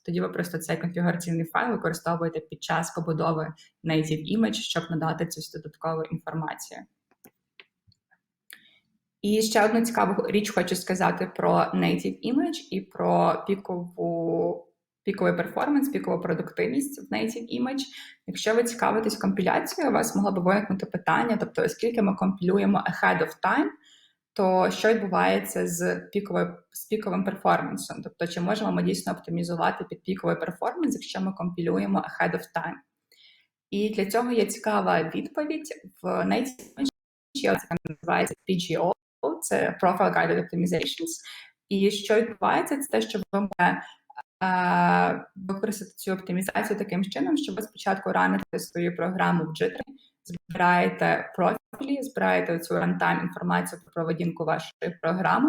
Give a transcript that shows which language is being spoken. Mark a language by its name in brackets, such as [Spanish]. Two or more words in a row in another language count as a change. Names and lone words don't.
[Ukrainian] Тоді ви просто цей конфігураційний файл використовуєте під час побудови Native Image, щоб надати цю додаткову інформацію. І ще одну цікаву річ хочу сказати про Native Image і про піковий перформанс, пікову продуктивність в Native Image. Якщо ви цікавитесь компіляцією, у вас могло б виникнути питання, тобто, оскільки ми компілюємо [English] ahead of time, [Ukrainian] то що відбувається з піковим перформансом? Тобто, чи можемо ми дійсно оптимізувати під піковий перформанс, якщо ми компілюємо [English] ahead of time? [Ukrainian] І для цього є цікава відповідь в Native Image, яка називається PGO, це [English] Profile Guided Optimizations. [Ukrainian] І що відбувається, це те, що ви можете використати цю оптимізацію таким чином, що ви спочатку раните свою програму в Jittery, збираєте профілі, збираєте цю runtime інформацію про поведінку вашої програми.